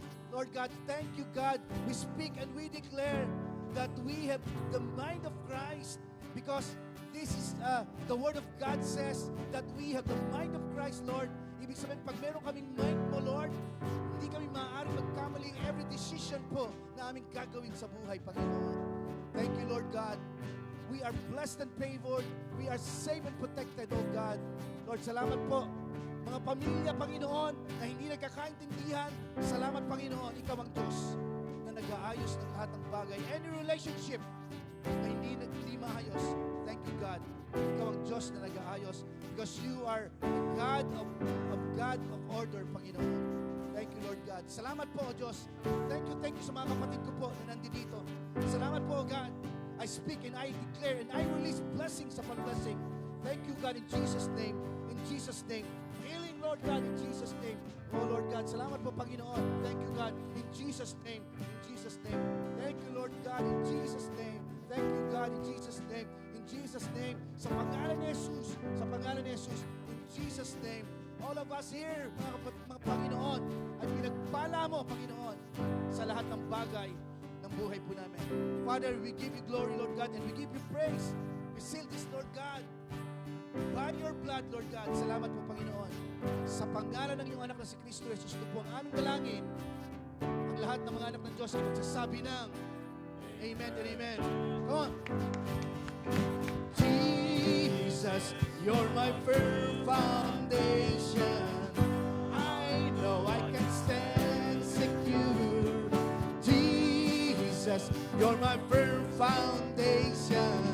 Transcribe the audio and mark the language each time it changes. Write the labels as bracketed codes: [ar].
[en] Lord God, thank you, God. We speak and we declare that we have the mind of Christ because this is the Word of God says that we have the mind of Christ, Lord. [tl] Ibig sabihin, pag meron kaming mind mo, Lord, hindi kami maaaring magkamali [en] every decision [tl] po na aming gagawin sa buhay, Panginoon. [en] Thank you, Lord God. We are blessed and favored. We are safe and protected, oh God. [tl] Lord, salamat po. Mga pamilya, Panginoon, na hindi nagkakaintindihan, salamat, Panginoon, Ikaw ang Diyos na nag-aayos ng lahat ng bagay. [en] Any relationship [tl] na hindi maayos, [en] thank you, God. [tl] Ikaw ang Diyos na nag-aayos [en] because you are God of order, [tl] Panginoon. [en] Thank you, Lord God. [tl] Salamat po, O Diyos. [en] Thank you [tl] sa mga kapatid ko po na nandito. Salamat po, God. [en] I speak and I declare and I release blessings upon blessing. Thank you, God, in Jesus' name. In Jesus' name. Healing, Lord God, in Jesus' name. Oh, Lord God, [tl] salamat po, Panginoon. [en] Thank you, God, in Jesus' name. In Jesus' name. Thank you, Lord God, in Jesus' name. Thank you, God, in Jesus' name. In Jesus' name. [tl] Sa pangalan ni Jesus. Sa pangalan ni Jesus. In Jesus' name. [en] All of us here, [tl] mga Panginoon, ay pinagpala mo, Panginoon, sa lahat ng bagay ng buhay po namin. [en] Father, we give you glory, Lord God, and we give you praise. We seal this, Lord God, by your blood, Lord God. [tl] Salamat po, Panginoon. Sa pangalan ng iyong anak na si Kristo Jesus, ito po ang aming dalangin. Ang lahat ng mga anak ng Diyos ay magsasabi ng Amen and Amen. [en] Come on. Jesus, you're my firm foundation. I know I can stand secure. Jesus, you're my firm foundation.